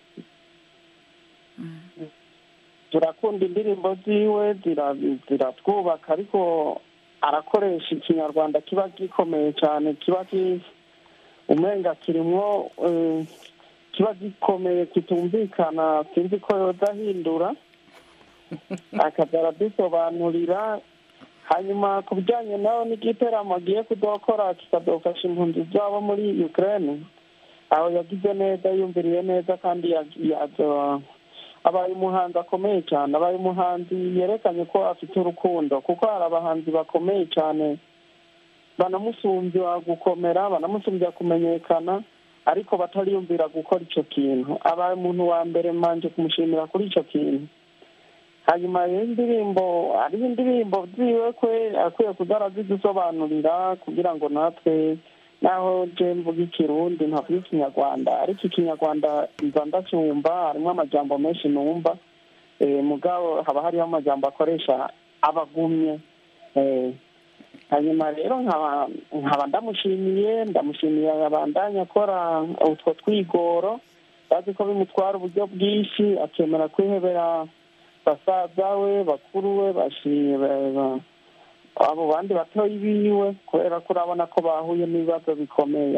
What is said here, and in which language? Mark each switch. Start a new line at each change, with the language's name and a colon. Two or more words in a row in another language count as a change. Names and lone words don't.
Rundi: Turakunda indirimbo ziwe, ziratwubaka, ariko arakoresha ikinyarwanda kiba gikomeye cyane, kiba umenga kirimwo, kiba gikomeye kitumvikana, sinzi ko yodahindura akaza aradusobanurira. Hanyuma ku bijyanye nawe n'igiteramo agiye kudokora kikadofasha impunzi zabo muri Ukraine, aho yagize neza, yumviriye neza, kandi abaye umuhanzi akomeye cyane, abaye umuhanzi yerekanye ko afite urukundo, kuko hari abahanzi bakomeye cyane banamusumbya gukomera, banamusumbya kumenyekana, ariko batariyumvira gukora icyo kintu. Abaye umuntu wa mbere manje kumushimira kuri icyo kintu. Hanyuma hariho indirimbo ziwe kwe akwiye kuzarazidusobanurira, kugira ngo natwe naho je mvuga ikirundi ntavuga ikinyarwanda, ariko ikinyarwanda nza ndacyumva, harimo amajambo menshi numva, mugabo haba hariho amajambo akoresha abagumye. Hanyuma rero nkaba ndamushimiye abandanya akora utwo twigoro, bazi ko bimutwara uburyo bwinshi, akemera kwihebera basaza we, bakuru we, abo bandi batoyi biwe, kubera ko urabona ko bahuye n'ibibazo bikomeye.